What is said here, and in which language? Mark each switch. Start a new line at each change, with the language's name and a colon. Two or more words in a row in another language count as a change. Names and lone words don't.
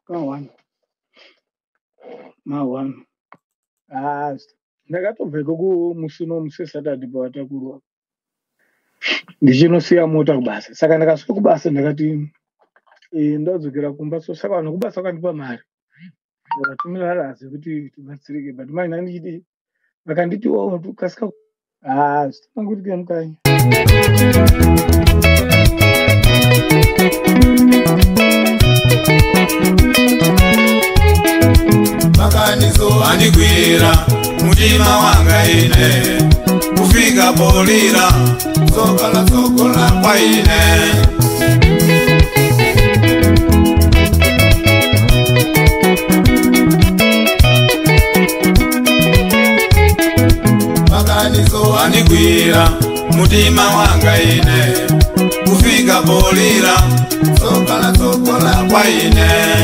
Shona: mahwana ndakatobveko kumushino musesatadi pawatakurwa ndichinosiya mota kubasa saka ndakasvika kubasa ndakati ndadzokera kumba so saka vanhu kubasa vakandipa mari ndakatumira harazi kuti tibatsirike but mai nandichiti vakanditi tukasika sitanguti mukanyi
Nyanja: makanizo andigwira mutima wanga ine kufika polira sokola kwa ine makanizo andigwira mutima wanga ine kufika polira sokola kwa ine